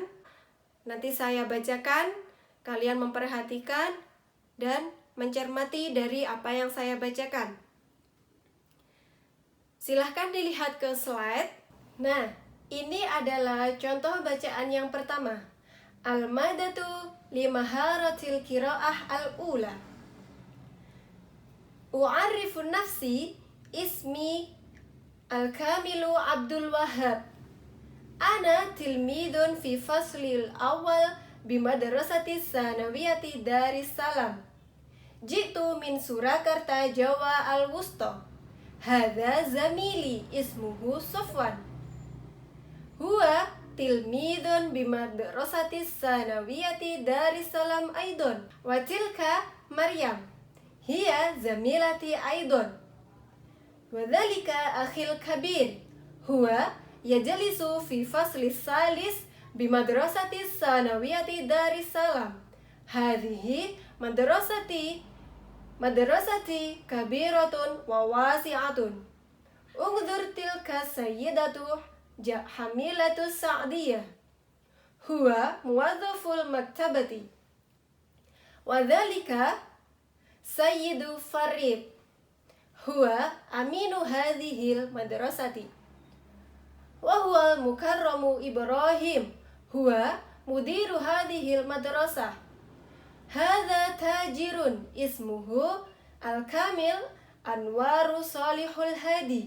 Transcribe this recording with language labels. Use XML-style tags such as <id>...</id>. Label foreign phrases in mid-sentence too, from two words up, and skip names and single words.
<id>Nanti saya bacakan, kalian memperhatikan dan mencermati dari apa yang saya bacakan. Silahkan dilihat ke slide. Nah, ini adalah contoh bacaan yang pertama.</id> <ar>المادة لمهارة القراءة الأولى. أعرف نفسي، اسمي الكامل عبد الوهاب. أنا تلميذ في الفصل الأول بمدرسة ثانوية دار السلام. جئت من سوراكارتا، جاوى الوسطى. هذا زميلي اسمه صفوان. هو تلميذ بمدرسة ثانوية دار السلام أيضا. وتلك مريم. هي زميلتي أيضا. وذلك أخي الكبير. هو يجلس في فصل ثالث بمدرسة ثانوية دار السلام. هذه مدرستي كبيرة وواسعة. انظر تلك سيدة حاملة سعدية. هو موظف المكتبة. وذلك سيد فريد. هو أمين هذه المدرسة. وهو مكرم إبراهيم. هو مدير هذه المدرسة. هذا تاجر اسمه الكامل أنور صالح الهادي.</ar>